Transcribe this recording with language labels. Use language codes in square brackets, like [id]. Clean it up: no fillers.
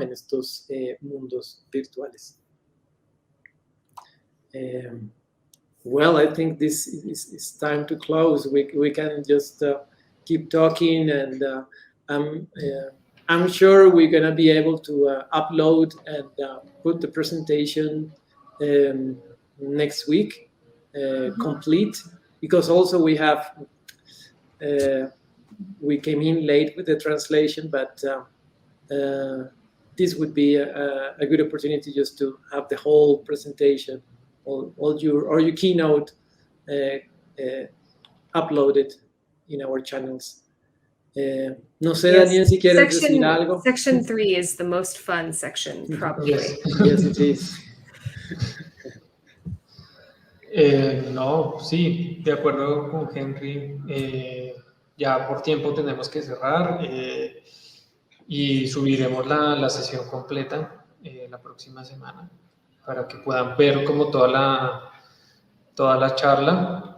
[es] En estos mundos virtuales. [en] Well, I think this is time to close. We can just keep talking, and I'm sure we're going to be able to upload and put the presentation next week complete, because also we have we came in late with the translation, but this would be a good opportunity just to have the whole presentation, all your keynote uploaded in our channels. [es] No sé, yes. Daniel, si quieres decir algo. [en] Section 3 is the most fun section, probably. Yes, it is. [es] No, sí, de acuerdo con Henry. Ya por tiempo tenemos que cerrar y subiremos la sesión completa la próxima semana para que puedan ver como toda la charla.